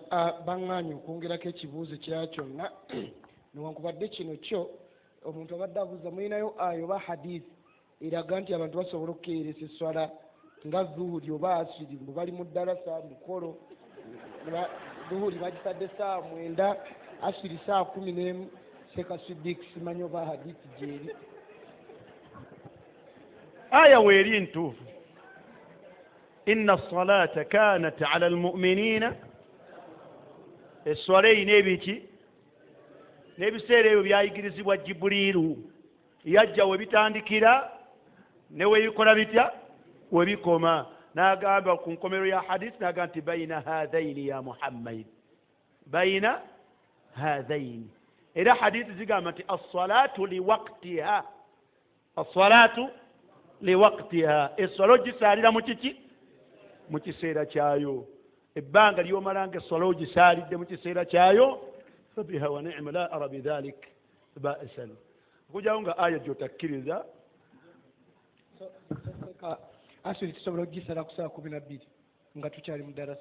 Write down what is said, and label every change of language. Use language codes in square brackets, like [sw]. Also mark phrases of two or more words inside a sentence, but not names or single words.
[lg] Baŋŋaanyi okwongerako ekibuuzo kya kyonna newankubadde kino kyo omuntu abadde abuuza mulinayo ayo oba hadiisi eraga nti abantu basobola okukeeresa esswala nga zuhuri oba asiri bwe bali mu ddalasa mukolo. Zuhuri bagisadde saa 9, asiri saa 11. Sheikh Siddiq simanyi oba hadiisi gyeri. Aya weeri ntuufu. [ar] إن الصلاة كانت على المؤمنين, [lg] esswala eyina ebiki n'ebiseera ebyo byayigirizibwa Jibuliiru. Yajja we bitandikira ne we bikola bitya we bikoma. N'agamba ku nkomero ya hadiisi n'agamba nti bayina haadhaini ya Muhammad, bayina haadhaini. Era hadiisi zigamba nti [ar] الصلاة لوقتها, الصلاة لوقتها. [lg] Esswala ogisaalira mu kiki? mu kiseera kyayo ebbanga ly'omalanga esswala ogisaalidde mu kiseera kyayo [ar] فبها ونعمة لا أرى بذلك بأسا [lg] okugyawo nga aya gy'otakkiriza asuli tusobola okugisala ku saa 12 nga tukyali mu darasa